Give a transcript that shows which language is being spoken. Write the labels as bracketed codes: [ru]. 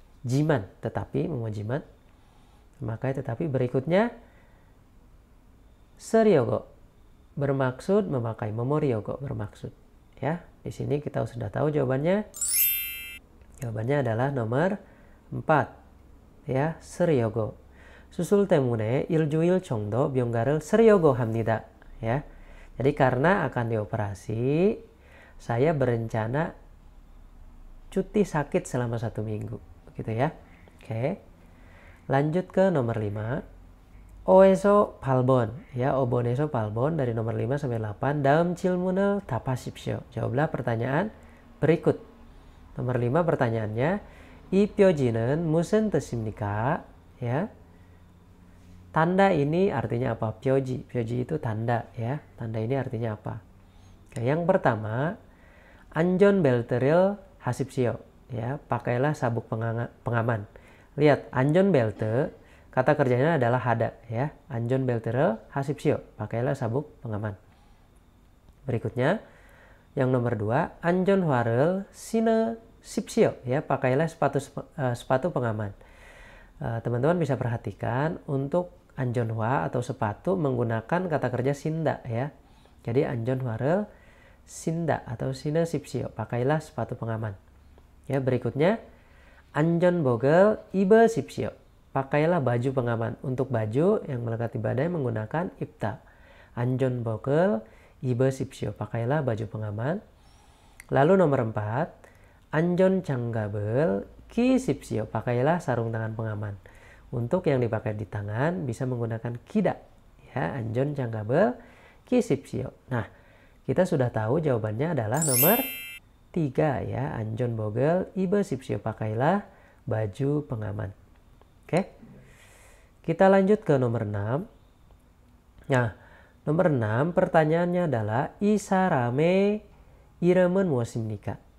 [id] Jiman tetapi, memojiman, memakai tetapi. Berikutnya seryogo, bermaksud memakai, memoryogo bermaksud ya. Di sini kita sudah tahu jawabannya. Jawabannya adalah nomor 4 ya, seryogo. [ko] 수술 때문에 일주일 정도 병가를 쓰려고 합니다. [id] Ya. Jadi karena akan dioperasi, saya berencana cuti sakit selama 1 minggu. Gitu ya. Oke. Lanjut ke nomor 5. [ko] Oeso palbon. [id] Ya, oboneso palbon dari nomor 5 sampai 8. Dalam [ko] 질문을 답하십시오. [id] Jawablah pertanyaan berikut. Nomor 5 pertanyaannya, [ko] 이 뼈지는 무슨 뜻입니까? [id] Ya. Tanda ini artinya apa? Pyoji. Pyoji itu tanda ya. Tanda ini artinya apa? Oke, yang pertama, [ko] 안전벨트를 하십시오. [id] Ya, pakailah sabuk pengaman. Lihat, 안전벨트, kata kerjanya adalah hada ya. [ko] 안전벨트를 하십시오. [id] Pakailah sabuk pengaman. Berikutnya, yang nomor 2, [ko] 안전화를 신으십시오. [id] Ya, pakailah sepatu pengaman. Teman-teman bisa perhatikan untuk 안전화 atau sepatu menggunakan kata kerja 신다 ya. [ko] Jadi 안전화를 신다 atau 신으십시오. [id] Pakailah sepatu pengaman. Ya, berikutnya [ko] 안전복을 입으십시오. [id] Pakailah baju pengaman. Untuk baju yang melekati badan menggunakan 입다. [ko] 안전복을 입으십시오. [id] Pakailah baju pengaman. Lalu nomor 4, [ko] 안전장갑을 끼십시오. [id] Pakailah sarung tangan pengaman. Untuk yang dipakai di tangan bisa menggunakan kida. [ko] Ya, 안전장갑을 끼십시오. [id] Nah, kita sudah tahu jawabannya adalah nomor 3 ya. [ko] 안전복을 입으십시오. [id] Pakailah baju pengaman. Oke. Kita lanjut ke nomor 6. Nah, nomor 6 pertanyaannya adalah [ko] 이 사람의 이름은 무엇입니까?